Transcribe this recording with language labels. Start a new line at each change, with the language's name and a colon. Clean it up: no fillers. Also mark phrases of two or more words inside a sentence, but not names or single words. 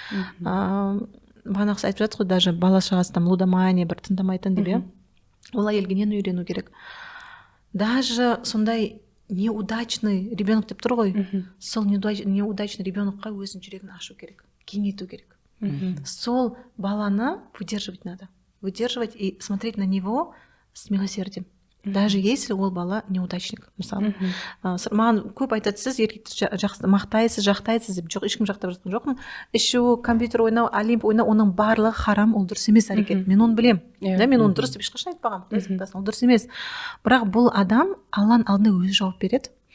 Kazakh: Бағанағысы айтып жатыр ғой, даже бала шағасынан лудомания, бір тыңдамайтын деп, иә. Ол әйелге нені үйрену керек? Даже сондай
Russian: неудачный ребенок
Kazakh: деп тұр ғой, сол
Russian: неудачный ребенокқа
Kazakh: өзінің жүрегін ашу керек, кеңейту керек. Сол баланы
Russian: выдерживать надо. Выдерживать и смотреть на него с милосердием. Даже если
Kazakh: ол бала неудачник, мысалы. Маған көп айтады, сіз еркекті мақтайсыз, жақтайсыз деп, жоқ, ешкім жақтап жатқан жоқпын. Ішу, компьютер ойнау, олимп ойнау, оның барлығы харам, ол дұрыс емес әрекет. Мен оны білем. Мен оны дұрыс деп ешқашан айтпағанмын. Ол дұрыс емес. Бірақ бұл адам Алланың алдында өзі жауап береді.